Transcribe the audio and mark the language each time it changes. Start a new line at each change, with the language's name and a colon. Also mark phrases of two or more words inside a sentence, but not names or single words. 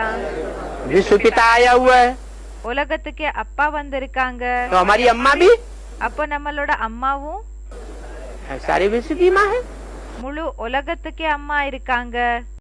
Hindi: विश्व पिता आया हुआ है,
Tamil: உலகத்துக்கே அப்பா வந்திருக்காங்க.
Hindi: तो हमारी अम्मा भी
Tamil: அப்ப நம்மளோட அம்மாவும்
Hindi: सारे विश्व की माँ है।
Tamil: முழு உலகத்துக்கே அம்மா இருக்காங்க.